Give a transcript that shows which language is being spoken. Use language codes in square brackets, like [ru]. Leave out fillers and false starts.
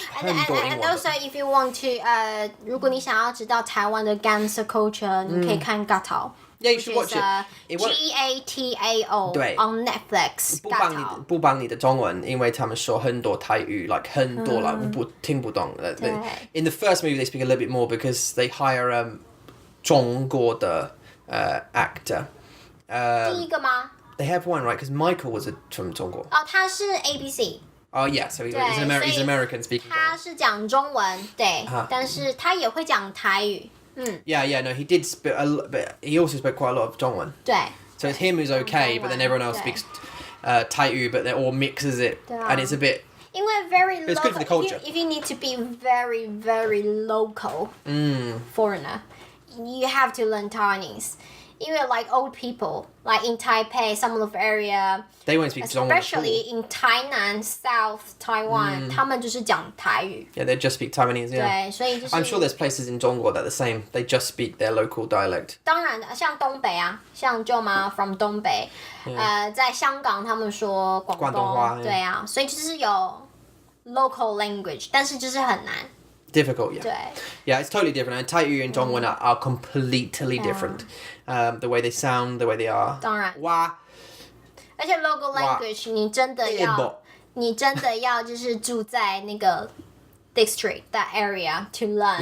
[en] and also if you want to [zh] 如果你想要知道台湾的 gangster culture 你可以看 Gatao. [en] Yeah, you should watch it. Gatao on Netflix. [zh] 不帮你的中文，因为他们说很多台语 like 很多 like 我听不懂。 [en] In the first movie they speak a little bit more because they hire 中国的actor. [zh] 第一个吗？ [en] They have one, right? Because Michael was from 中国。 [zh] 他是 ABC. [en] Oh yeah, so he's an American speaking. [zh] 他是讲中文，对，但是他也会讲台语。 [en] Yeah, no, he did speak but he also spoke quite a lot of 中文。 [zh] 对。 [en] So it's him who's okay, but then everyone else speaks Thai, but they all mixes it, and it's a bit. [zh] 因为 [en] very local, it's good for the culture. If you need to be very, very local foreigner, you have to learn Taiwanese. Even like old people, like in Taipei, some of the area, they won't speak 中文 especially in Tainan, South Taiwan, [zh] 他们就是讲台语。 [en] Yeah, they just speak Taiwanese. Yeah. [zh] 对，所以就是 [en] I'm sure there's places in 中国 that are the same. They just speak their local dialect. [zh] 当然，像东北啊，像舅妈 from 东北，在香港他们说广东话，对啊，所以就是有 local language， 但是就是很难。 [en] Difficult, yeah. [zh] 对。 [en] Yeah, it's totally different. And Taiyu and Zhongwen are completely different. The way they sound, the way they are. [zh] 当然。哇。而且 local language 你真的要就是住在那个 [en] district that area to learn.